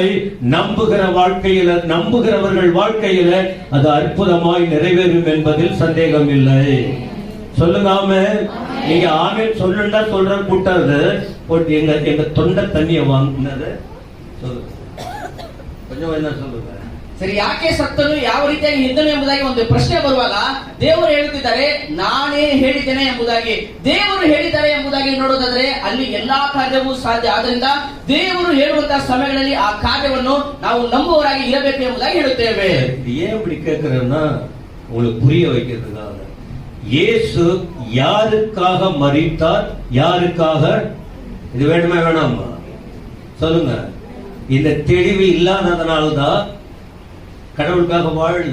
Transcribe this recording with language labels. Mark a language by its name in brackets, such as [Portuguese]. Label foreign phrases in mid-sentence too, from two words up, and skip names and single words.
[Tamil] நம்புகிறவர்கள் வாழ்க்கையில அது அற்புதமாய் நிறைவேறும் என்பதில் சந்தேகம் இல்லை. சொல்லுங்க ஆமென். நீங்க ஆமென் சொல்லுண்டா சொல்ற கூட்டாது எங்க தொண்டை தண்ணிய வாங்கினது சொல்லுங்க. கொஞ்சம் என்ன சொல்லுங்க. [Kannada] ಸರಿ, ಯಾಕೆ ಸತ್ತನು, ಯಾವ ರೀತಿಯಾಗಿ ಇದ್ದನು ಎಂಬುದಾಗಿ ಒಂದು ಪ್ರಶ್ನೆ ಬರುವಾಗ ದೇವರು ಹೇಳುತ್ತಿದ್ದಾರೆ ನಾನೇ ಹೇಳಿದ್ದೇನೆ ಎಂಬುದಾಗಿ. ದೇವರು ಹೇಳಿದ್ದಾರೆ ಎಂಬುದಾಗಿ ನೋಡೋದಾದ್ರೆ ಅಲ್ಲಿ ಎಲ್ಲಾ ಕಾರ್ಯವೂ ಸಾಧ್ಯ. ಆದ್ರಿಂದ ದೇವರು ಹೇಳುವಂತಹ ಸಮಯಗಳಲ್ಲಿ ಆ ಕಾರ್ಯವನ್ನು ನಾವು ನಂಬುವವರಾಗಿ ಇರಬೇಕು ಎಂಬುದಾಗಿ ಹೇಳುತ್ತೇವೆ. [Tamil] ஏன் இப்படி கேட்கிறேன்னா உங்களுக்கு புரிய வைக்கிறதுக்காக. இயேசு யாருக்காக மரித்தார், யாருக்காக, இது வேணுமா வேணாமா சொல்லுங்க. இந்த தெளிவு இல்லாததுனாலதான் கடவுளுக்காக வாழல.